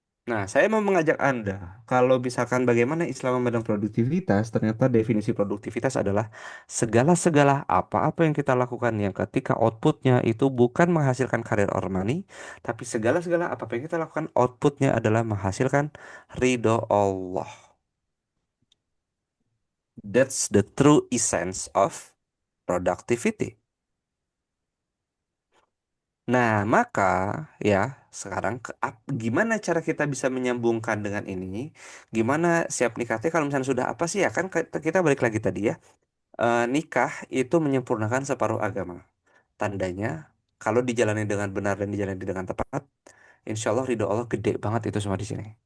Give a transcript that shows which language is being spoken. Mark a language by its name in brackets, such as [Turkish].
[Indonesian] Nah, saya mau mengajak Anda, kalau misalkan bagaimana Islam memandang produktivitas, ternyata definisi produktivitas adalah segala-segala apa-apa yang kita lakukan yang ketika outputnya itu bukan menghasilkan karir or money, tapi segala-segala apa-apa yang kita lakukan outputnya adalah menghasilkan ridho Allah. [English] That's the true essence of productivity. [Indonesian] Nah, maka ya sekarang gimana cara kita bisa menyambungkan dengan ini? Gimana siap nikah teh kalau misalnya sudah apa sih ya kan kita balik lagi tadi ya. Nikah itu menyempurnakan separuh agama. Tandanya kalau dijalani dengan benar dan dijalani dengan tepat, insya Allah ridho Allah gede banget itu semua di sini.